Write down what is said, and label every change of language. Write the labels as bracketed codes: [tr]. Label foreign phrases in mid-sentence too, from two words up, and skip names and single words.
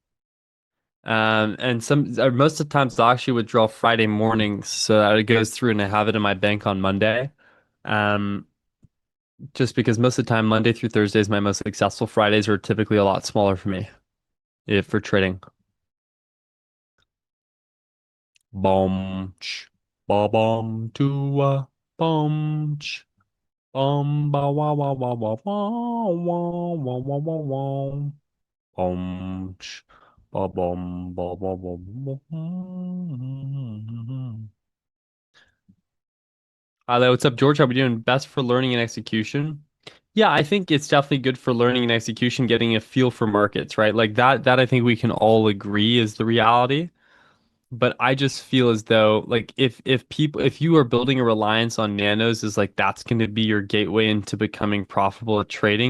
[en] And most of the times I'll actually withdraw Friday mornings so that it goes through and I have it in my bank on Monday. Um, just because most of the time Monday through Thursday is my most successful. Fridays are typically a lot smaller for me if for trading. Bom, ch, ba bom, tua, bom, ch, ba wa wa wa wa wa wa wa wa wa wa. Bom, ch, ba bom, ba ba ba ba. Hello, what's up, George? How we doing? Best for learning and execution. Yeah, I think it's definitely good for learning and execution, getting a feel for markets, right? Like that I think we can all agree is the reality. But I just feel as though like if you are building a reliance on nanos is like that's going to be your gateway into becoming profitable at trading.